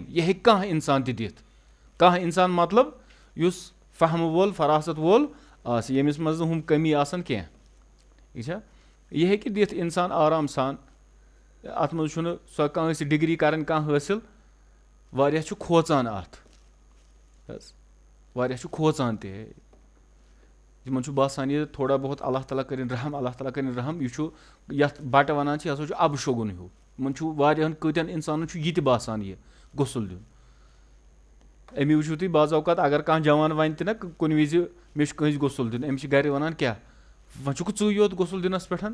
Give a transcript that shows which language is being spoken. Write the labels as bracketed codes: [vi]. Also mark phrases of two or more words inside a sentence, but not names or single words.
[ks] یہِ ہیٚکہِ کانٛہہ اِنسان تہِ دِتھ, کانٛہہ اِنسان مطلب یُس فہمہٕ وول فراست وول آسہِ, ییٚمِس منٛز نہٕ ہُم کٔمی آسان کینٛہہ. یہِ چھا یہِ ہیٚکہِ دِتھ اِنسان آرام سان. اَتھ منٛز چھُنہٕ سۄ کٲنٛسہِ ڈِگری کَرٕنۍ کانٛہہ حٲصِل. واریاہ چھُ کھوژان اَتھ حظ, واریاہ چھُ کھوژان تہِ. یِمن چھُ باسان یہِ [ur] تھوڑا بہت [ks] اللہ تعالیٰ کٔرِنۍ رحم, اللہ تعالیٰ کٔرِنۍ رحم. یہِ چھُ یَتھ بَٹہٕ وَنان چھِ یہِ ہسا چھُ اَبہٕ شوگُن ہیوٗ. یِمن چھُ واریاہن کۭتٮ۪ن اِنسانن چھُ یہِ تہِ باسان یہِ غسُل دیُن. اَمی وٕچھِو تُہۍ بعض اوقات اگر کانٛہہ جوان وَنہِ تہِ نہ کُنہِ وِزِ مےٚ چھُ کٲنٛسہِ غسُل دیُن, أمِس چھِ گرِ وَنان کیٛاہ وۄنۍ چھُکھ ژٕے یوت غسُل دِنَس پٮ۪ٹھ.